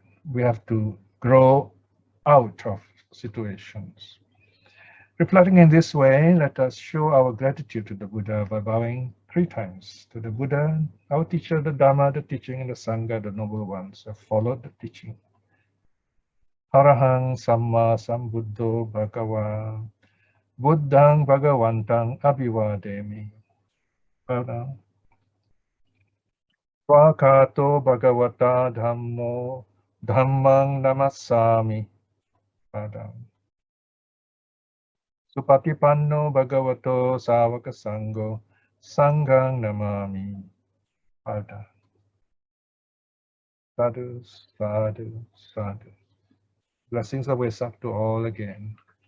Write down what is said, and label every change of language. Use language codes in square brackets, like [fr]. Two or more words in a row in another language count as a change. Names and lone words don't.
[en] We have to grow out of situations. Reflecting in this way, let us show our gratitude to the Buddha by bowing 3 times to the Buddha, our teacher, the Dhamma, the teaching, and the Sangha, the noble ones who have followed the teaching. [pi] Arahang Samma Sambuddho Bhagava Buddhang Bhagavantang Abhivademi. Padam. Swakato Bhagavata Dhammo Dhammang Namassami. Padam. Supatipanno Bhagavato Savaka Sangho Sanghang Namami. Padam. Sadhu, sadhu, sadhu. [en] Blessings of Vesak to all again.